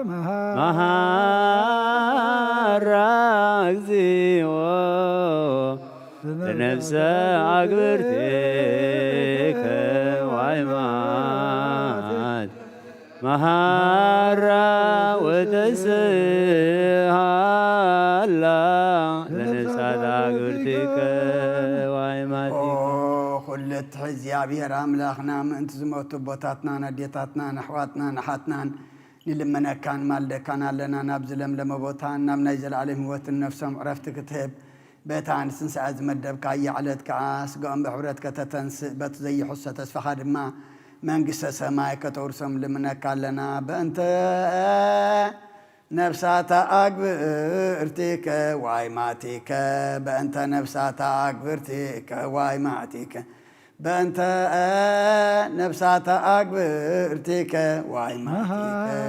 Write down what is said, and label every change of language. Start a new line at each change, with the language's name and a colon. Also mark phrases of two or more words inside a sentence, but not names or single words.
Geez: መሃራ እግዚኦ ለነፍሰ አግብርቲከ ዋይማት መሃራ ወተስሃላ ለነፍሳት አግብርቲከ ዋይማቲከ
Tigrinya: ሁለት እግዚአብሔር አምላኽና ምእንቲ ዝሞቱ ቦታትና ነዴታትና ነሕዋትና ነሓትናን ንልመነካን ማልደካን ኣለና ናብ ዝለምለመ ቦታ ናብ ናይ ዘለዓለም ህይወትን ነፍሶም ዕረፍቲ ክትህብ በታ ንስንስዓ ዝመደብካ እያዕለት ከዓ ስጋኦም ብሕብረት ከተተንስእ በቲ ዘይሕሶ ተስፋኻ ድማ መንግስተ ሰማይ ከተውርሶም ልምነካ ኣለና
Geez: በእንተ ነፍሳተ አግብርቲከ ዋይማቲከ በእንተ ነፍሳተ አግብርቲከ ዋይማቲከ በእንተ ነፍሳተ አግብርቲከ ዋይማቲከ